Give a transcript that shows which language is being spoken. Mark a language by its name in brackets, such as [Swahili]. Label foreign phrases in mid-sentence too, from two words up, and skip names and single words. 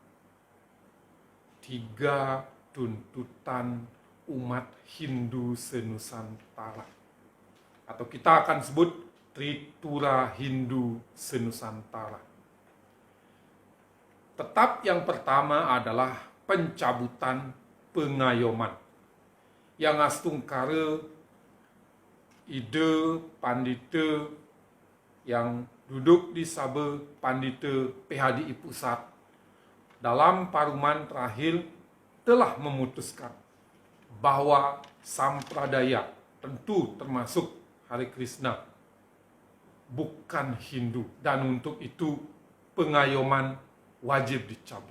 [Indonesian] 3 tuntutan umat Hindu senusantara. Atau kita akan sebut Tritura Hindu senusantara. Tetap yang pertama adalah pencabutan pengayoman. Yang astungkara ide pandita yang duduk di Sabah Pandita PHDI Pusat dalam paruman terakhir telah memutuskan bahwa sampradaya, tentu termasuk Hare Krishna, bukan Hindu, dan untuk itu pengayoman wajib dicabut.